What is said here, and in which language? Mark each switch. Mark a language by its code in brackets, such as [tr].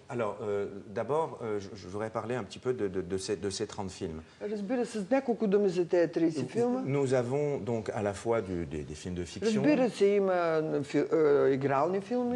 [fr] Alors, d'abord, je voudrais parler un petit peu de ces 30 films. [bg] Разбира се, с няколко думи за тези 30 филма. [fr] Nous avons donc à la fois des films de fiction, [bg] разбира се, има игрални филми,